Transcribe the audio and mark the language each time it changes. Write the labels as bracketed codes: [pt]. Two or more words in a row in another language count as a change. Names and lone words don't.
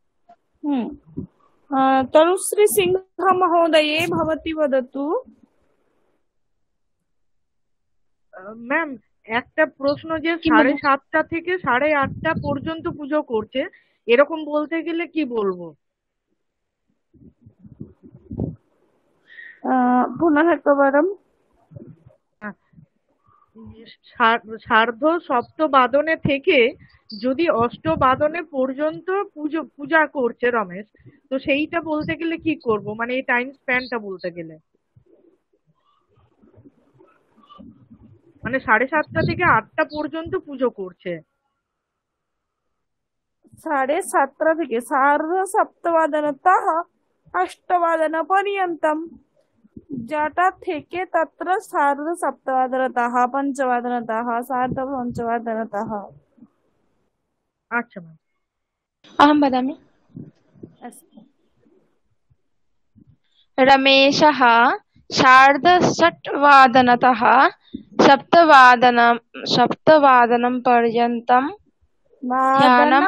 [sa] तनुश्री सिंह महोदये भवती वदतु [bn] ম্যাম একটা প্রশ্ন যে 7:30 থেকে 8:30 পর্যন্ত পুজো করছে এরকম বলতে গেলে কি বলবো [sa] पुनः एकवारं सार्ध सप्तवादने [bn] থেকে যদি অষ্টবাদনে পর্যন্ত পূজা করছে রমেশ তো সেইটা বলতে গেলে কি করব মানে এই [en] time span [bn] বলতে গেলে মানে 7:30 থেকে 8টা পর্যন্ত পুজো করছে [sa] 7:30 থেকে সার্ধসপ্তবাদনতः अष्टवादनपर्यन्तं जटा থেকে तत्र सार्धसप्तवादनतः पञ्चवादनतः सार्धपञ्चवादनतः। [hi] अच्छा मैम। [sa] अहं वदामि। अस्तु। रमेशः 6:30 सप्तवादनं पर्यन्तं ध्यानं